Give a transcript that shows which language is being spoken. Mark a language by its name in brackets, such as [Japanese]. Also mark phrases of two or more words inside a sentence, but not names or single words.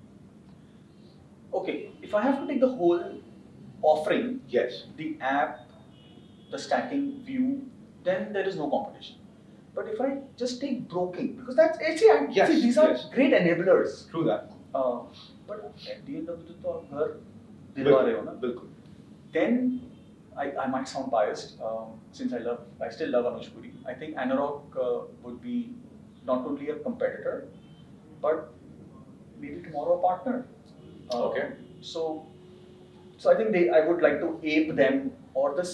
[English] Okay, if I have to take the whole offering, yes, the app, the stacking view, then there is no competition. But if I just take broking, because that's see, these are great enablers. True that. But at the end of the day, [Hindi] तो आप घर दिलवा रहे हो ना. बिल्कुल. [English] Then I might sound biased since I still love Anuj Puri. I think Anurag would be not only a competitor, but maybe tomorrow a partner. Okay. So I think I would like to ape them or this.